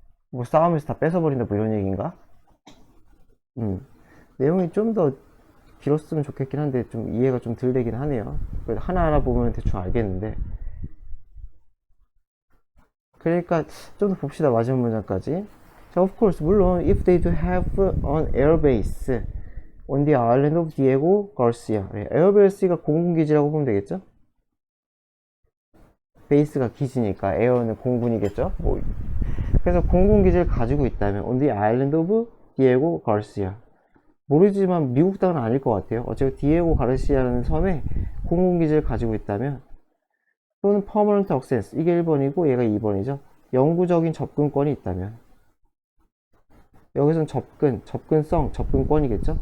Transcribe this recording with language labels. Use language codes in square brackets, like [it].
[ko] 뭐 싸움에서 다 뺏어버린다 뭐 이런 얘기인가? 내용이 좀 더 길었으면 좋겠긴 한데 좀 이해가 좀 덜 되긴 하네요. 하나하나 보면 대충 알겠는데. 그러니까 좀 더 봅시다, 마지막 문장까지. [en] 자, of course, [ko] 물론 [en] if they do have an airbase on the island of Diego Garcia. [ko] 에어베이스가 공군기지라고 보면 되겠죠? 베이스가 기지니까 에어는 공군이겠죠? 뭐 그래서 공군기지를 가지고 있다면 [en] on the island of Diego Garcia. [ko] 모르지만 미국 땅은 아닐 것 같아요. 어차피 디에고 가르시아라는 섬에 공군기지를 가지고 있다면, 또는 [en] permanent access, [ko] 이게 1번이고 얘가 2번이죠. 영구적인 접근권이 있다면. 여기서는 접근성, 접근권이겠죠?